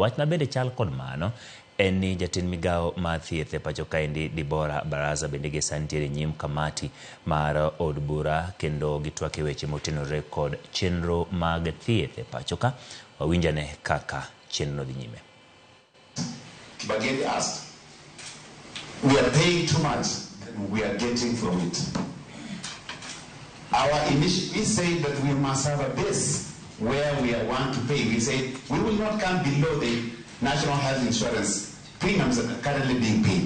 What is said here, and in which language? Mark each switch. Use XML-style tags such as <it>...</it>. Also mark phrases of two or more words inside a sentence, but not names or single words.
<luo>Wach ma bende chal kod mano en ni jatend migawo ma thieth e pacho kaendi Barasa bende gi santiere nyim kamati mar od bura kendo gitwak e weche motenore kod chenro mag thieth e pacho ka. Wawinjane kaka chenro dhi nyime.</luo> <en>Bageni asked, we are paying too much than we are getting from it. We say that we must have a base where we want to pay. We say we will not come below the national health insurance premiums that are currently being paid.</en>